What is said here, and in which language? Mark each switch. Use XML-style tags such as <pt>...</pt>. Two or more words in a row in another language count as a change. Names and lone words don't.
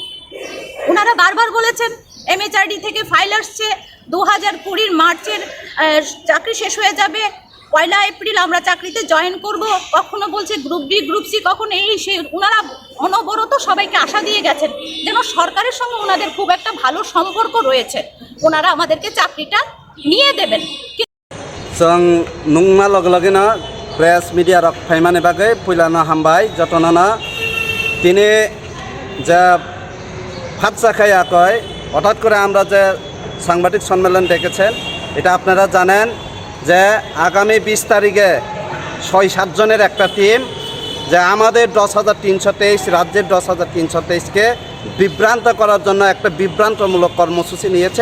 <bn>ওনারা বারবার বলেছেন MHRD থেকে ফাইল আসছে, 2020 মার্চের চাকরি শেষ হয়ে যাবে, 1 এপ্রিল আমরা চাকরিতে জয়েন করব। কখনো বলছে</bn> <en>group B, group C,</en> <bn>কখনো ওনারা অনবরত সবাইকে আশা দিয়ে গেছেন যেন সরকারের সঙ্গে ওনাদের খুব একটা ভালো সম্পর্ক রয়েছে, ওনারা আমাদেরকে চাকরিটা নিয়ে দেবেন।</bn> <trp>जों नुंगना लगे प्रेस मीडिया रक फाइमाने बागै फैलानो हामबाय जतनना</trp> <bn>তিনি যে ফাঁদ চাখায়াকয় হঠাৎ করে আমরা যে সাংবাদিক সম্মেলন ডেকেছেন, এটা আপনারা জানেন যে আগামী 20 তারিখে 6-7 জনের একটা টিম, যে আমাদের 10,323 রাজ্যের 10,323কে বিভ্রান্ত করার জন্য একটা বিভ্রান্তমূলক কর্মসূচি নিয়েছে।</bn>